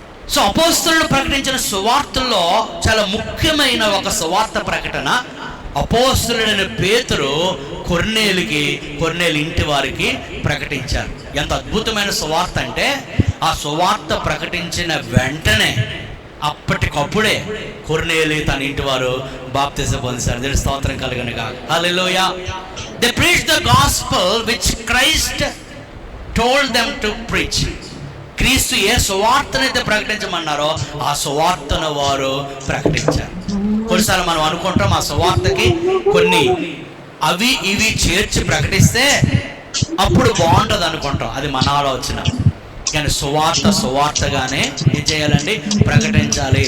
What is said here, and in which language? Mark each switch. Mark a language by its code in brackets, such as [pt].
[te] So అపోస్తలులు ప్రకటించిన సువార్తల్లో చాలా ముఖ్యమైన ఒక సువార్త ప్రకటన అపోస్తలుడైన పేతురు కొర్నేలు ఇంటి వారికి ప్రకటించారు. ఎంత అద్భుతమైన సువార్త అంటే ఆ సువార్త ప్రకటించిన వెంటనే అప్పటికప్పుడే కొర్నేలి తన ఇంటి వారు బాప్తిసం పొందారు. దేవుని స్తోత్రం కలుగును గాక. హల్లెలూయా. [en] They preached the gospel which Christ told them to preach. [te] క్రీస్తు ఏ సువార్తనైతే ప్రకటించమన్నారో ఆ సువార్తను వారు ప్రకటించారు. కొన్నిసార్లు మనం అనుకుంటాం ఆ సువార్తకి కొన్ని అవి ఇవి చేర్చి ప్రకటిస్తే అప్పుడు బాగుంటుంది అనుకుంటాం. అది మన ఆలోచన. కానీ సువార్తగానే ఏం చేయాలండి? ప్రకటించాలి.